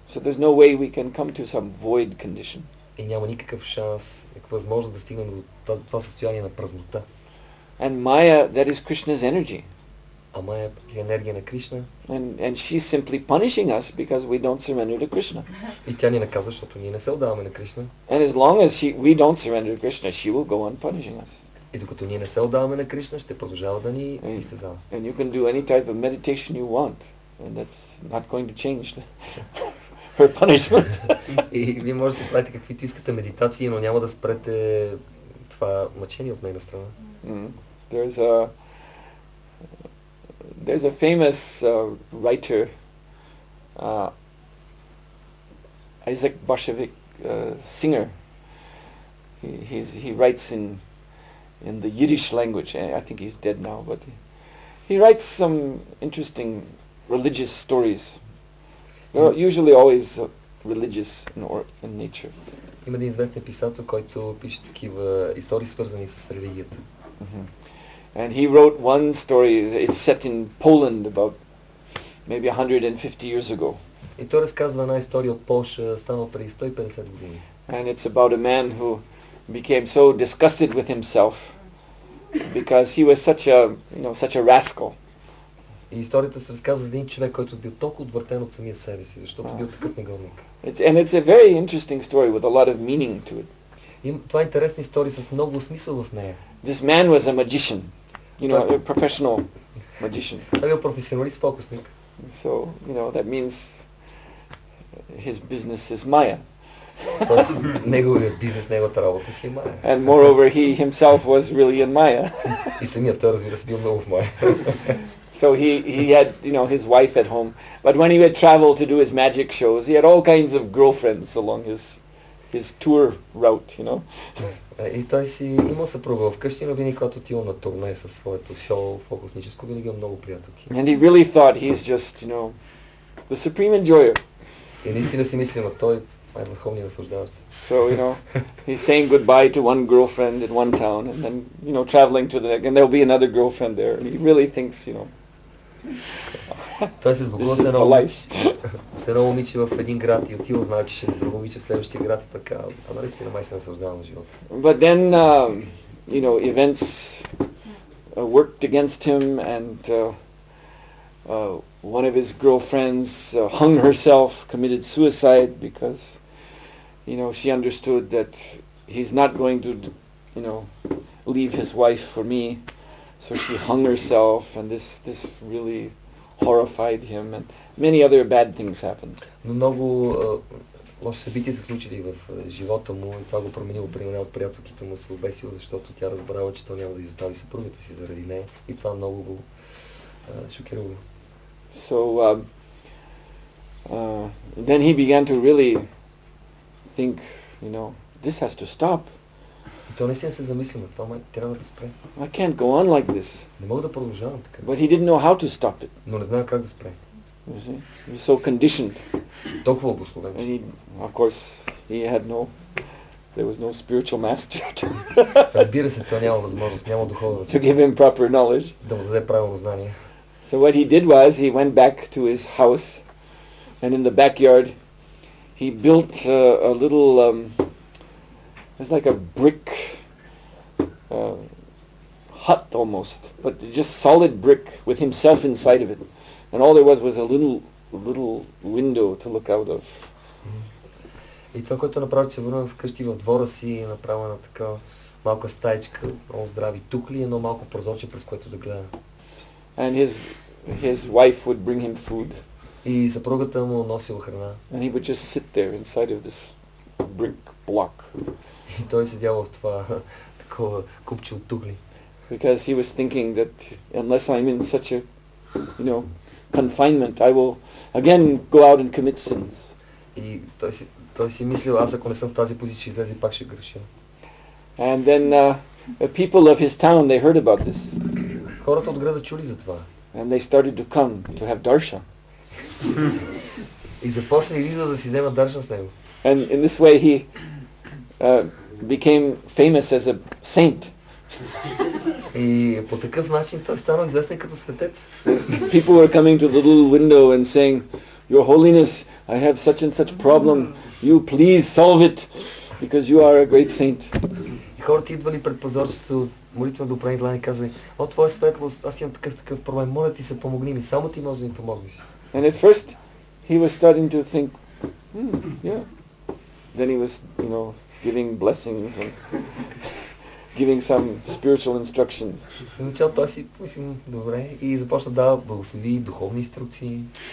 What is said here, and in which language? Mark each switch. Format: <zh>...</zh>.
<en>So there's no way we can come to some void condition.</en> <bg>И няма никакъв шанс, никаква възможност да стигнем до това състояние на празнота.</bg> <en>And Maya, that is Krishna's energy.</en> <bg>А Майя е енергия на Кришна.</bg> <en>And she's simply punishing us because we don't surrender to Krishna.</en> <bg>И тя ни наказва, защото ние не се отдаваме на Кришна.</bg> <en>And as long as we don't surrender to Krishna, she will go on punishing us.</en> <bg>И докато ние не се отдаваме на Кришна, ще продължава да ни изтезава.</bg> <en>And you can do any type of meditation you want, and that's not going to change her punishment.</en> <bg>И вие може да си правите каквито искате медитации, но няма да спрете това мъчение от нейна страна.</bg> <en>There's a famous writer, Isaac Bashevic, singer. He writes in the Yiddish language. I think he's dead now, but he writes some interesting religious stories. They're usually always religious in nature.</en> <bg>Има един известен писател, който пише такива истории, свързани с религията.</bg> <en>And he wrote one story. It's set in Poland about maybe 150 years ago.</en> <bg>И той разказва една история от Полша, станала преди 150 години.</bg> <en>And it's about a man who became so disgusted with himself because he was such a rascal.</en> <bg>И историята се разказва за един човек, който бил толкова отвъртен от самия себе си, защото бил такъв негодник.</bg> <en>And it's a very interesting story with a lot of meaning to it.</en> <bg>И това е интересна история с много смисъл в нея.</bg> <en>This man was a magician, a professional magician.</en> <bg>Той бил професионалист фокусник.</bg> <en>So, that means his business is Maya.</en> <bg>Тоест, неговият бизнес, неговата работа си е Майя.</bg> <en>And moreover, he himself was really in Maya.</en> <bg>И самият той, разбира се, бил много в Майя.</bg> <en>So he had, his wife at home. But when he would travel to do his magic shows, he had all kinds of girlfriends along his tour route,</en> <bg>И той си имал съпруга вкъщи, но винаги когато отивал на турне със своето шоу фокусническо, винаги имал много приятелки.</bg> <en>And he really thought he's just, the supreme enjoyer.</en> <bg>И наистина си мислим, той е върховният наслаждаващ се.</bg> <en>So, he's saying goodbye to one girlfriend in one town and then, traveling to the next, and there'll be another girlfriend there. And he really thinks,</en> <bg>той се сбогува с едно момиче в един град и отива, знае, че ще е друго момиче в следващия град и така, наистина май се наслаждава на живота.</bg> <en>But then, events worked against him and one of his girlfriends hung herself, committed suicide because, she understood that he's not going to, leave his wife for me. So she hung herself, and this really horrified him, and many other bad things happened.</en> <bg>Но много лоши събития се случили в живота му и това го променило. При една от приятелките му се обесил, защото тя разбрала, че той няма да изостави съпругата си заради нея и това много го шокирало.</bg> <en>So then he began to really think, this has to stop.</en> <bg>И той наистина се замисли, но това трябва да спре.</bg> <en>I can't go on like this.</en> <bg>Не мога да продължавам така.</bg> <en>But he didn't know how to stop it.</en> <bg>Но не знае как да спре.</bg> <en>You see? He was so conditioned.</en> <bg>Толкова обусловен.</bg> <en>And of course, there was no spiritual master</en> <bg>Разбира се, той няма възможност, няма духовен</bg> <en>to give him proper knowledge.</en> <bg>Да му даде правилно знание.</bg> <en>So what he did was he went back to his house, and in the backyard he built a little it's like a brick hut almost, but just solid brick with himself inside of it, and all there was a little window to look out of.</en> <bg>И това, което направи, че се върна вкъщи в двора си и направи на така малка стаечка, много здрави тухли, едно малко прозорче, през което да гледа.</bg> <en>And his wife would bring him food.</en> <bg>И съпругата му носила храна.</bg> <en>And he would just sit there inside of this brick block.</en> <bg>И той седял в това такова купче от тухли.</bg> <en>Because he was thinking that unless I'm in such a, confinement, I will again go out and commit sins.</en> <bg>И той си мислил, аз ако не съм в тази позиция, ще излезе и пак ще греша.</bg> <en>And then the people of his town, they heard about this.</en> <bg>Хората от града чули за това.</bg> <en>And they started to come to have darshan.</en> <bg>И започнали да си вземат даршан с него.</bg> <en>And in this way he became famous as a saint.</en> <bg>И по такъв начин той станал известен като светец.</bg> <en>People were coming to the little window and saying, Your Holiness, I have such and such problem. You please solve it because you are a great saint.</en> <bg>И Хората идвали пред прозорцето, молитва до опрени длани и казали: о, твоя светлост, аз имам такъв проблем, моля ти се, помогни ми, само ти можеш да ми помогнеш.</bg> <en>And at first he was starting to think, yeah. Then he was, giving blessings and giving some spiritual instructions.</en> <bg>В началото той си помислим, добре, и започна да дава благослови, духовни инструкции.</bg>